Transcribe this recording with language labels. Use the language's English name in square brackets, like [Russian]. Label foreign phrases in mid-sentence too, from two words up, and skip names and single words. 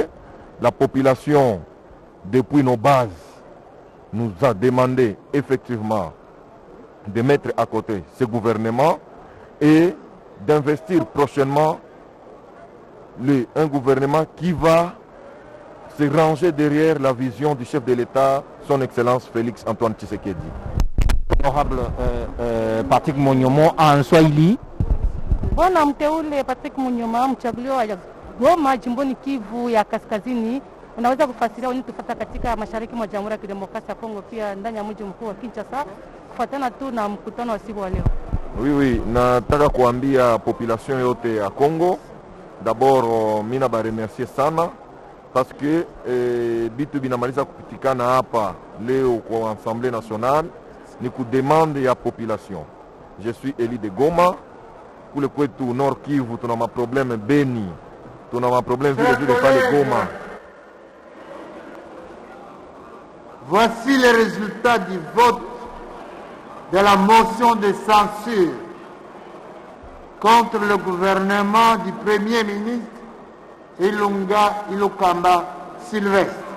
[French] La population, depuis nos bases, nous a demandé effectivement de mettre à côté ce gouvernement et d'investir prochainement un gouvernement qui va se ranger derrière la vision du chef de l'État, son Excellence Félix Antoine Tshisekedi. Honorable Patrick Monyomo en Swahili. [Swahili] Bwana mteule Patrick Monyomo, mchaguliwa wa Goma jimboni Kivu ya Kaskazini, unaweza kufasiria unitufuata katika mashariki mwa Jamhuri ya Kidemokrasia ya Kongo, pia ndani ya mji mkuu wa Kinshasa, kufuatana tu na mkutano wa siku wa leo? Oui, nataka kuambia population yote ya Kongo D'abord mina remercier sana [French] parce que [Swahili] bitu binamaliza kupitikana hapa leo kwa [French] Assemblée nationale [Swahili] ni kudemande ya population. [French] Je suis Eli de Goma, [Swahili] kule kwetu Nord Kivu tuna maprobleme Beni, tuna maprobleme vile pale Goma. [French] Voici les résultats du vote de la motion de censure contre le gouvernement du Premier ministre Ilunga Ilukamba Sylvestre.